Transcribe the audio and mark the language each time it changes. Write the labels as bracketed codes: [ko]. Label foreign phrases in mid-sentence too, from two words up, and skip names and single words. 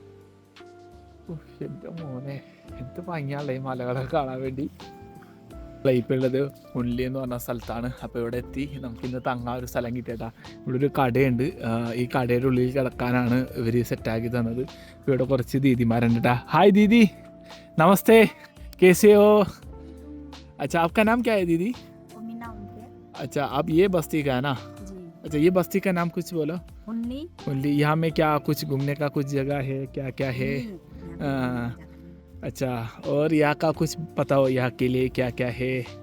[ml] എൻ്റെ മോനെ, എന്ത് ഭംഗിയാണല്ലേ ഈ മലകളൊക്കെ കാണാൻ വേണ്ടി. ഇപ്പോൾ ഉള്ളത് ഹുൺലി എന്ന് പറഞ്ഞ സ്ഥലത്താണ്. അപ്പോൾ ഇവിടെ എത്തി നമുക്കിന്ന് തങ്ങാൻ ഒരു സ്ഥലം കിട്ടിയേട്ടാ. ഇവിടെ ഒരു കടയുണ്ട്. ഈ കടയുടെ ഉള്ളിൽ കിടക്കാനാണ് ഇവർ സെറ്റാക്കി തന്നത്. ഇവിടെ കുറച്ച് ദീദിമാരുണ്ട് കേട്ടാ. ഹായ് ദീദി, നമസ്തേ, [hi] कैसे हो? अच्छा, आपका नाम क्या है दीदी? अच्छा, आप ये बस्ती का है ना? अच्छा, ये बस्ती का नाम कुछ बोलो. हुनली. यहाँ में क्या कुछ घूमने का कुछ जगह है, क्या क्या है? अच्छा, और यहाँ का कुछ पता हो, यहाँ के लिए क्या क्या है?